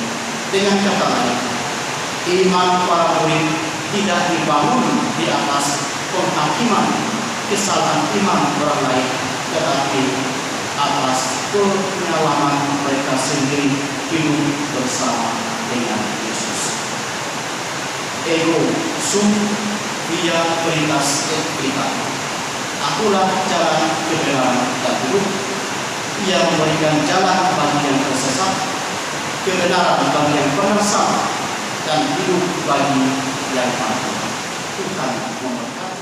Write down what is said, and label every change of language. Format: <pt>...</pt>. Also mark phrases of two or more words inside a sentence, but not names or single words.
<id>Dengan kata lain, iman para murid tidak dibangun di atas penghakiman kesalahan iman orang lain, tetapi atas pengalaman mereka sendiri hidup bersama dengan Yesus.</id> <la>Ego sum via veritas et veritas.</la> <id>Akulah jalan, kebenaran dan hidup. Ia memberikan jalan bagi yang tersesat, kebenaran bagi yang pernah salah, dan hidup bagi yang mati. Tuhan memberkati.</id>